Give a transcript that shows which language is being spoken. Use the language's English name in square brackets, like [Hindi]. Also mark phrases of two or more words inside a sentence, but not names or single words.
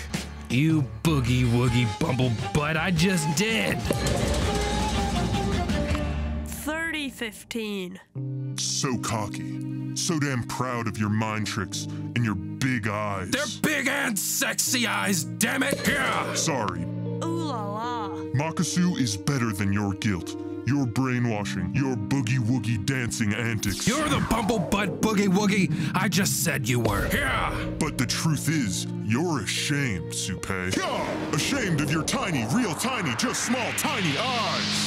[English] You boogie-woogie bumblebutt, I just did. 30-15. So cocky, so damn proud of your mind tricks and your big eyes. They're big and sexy eyes, damn it! Yeah. Sorry. Ooh la la. Makasu is better than your guilt, your brainwashing, your boogie-woogie dancing antics. You're the bumblebutt boogie-woogie I just said you were. Yeah. But the truth is, you're ashamed, Supei. Yeah. Ashamed of your tiny, real tiny, just small, tiny eyes.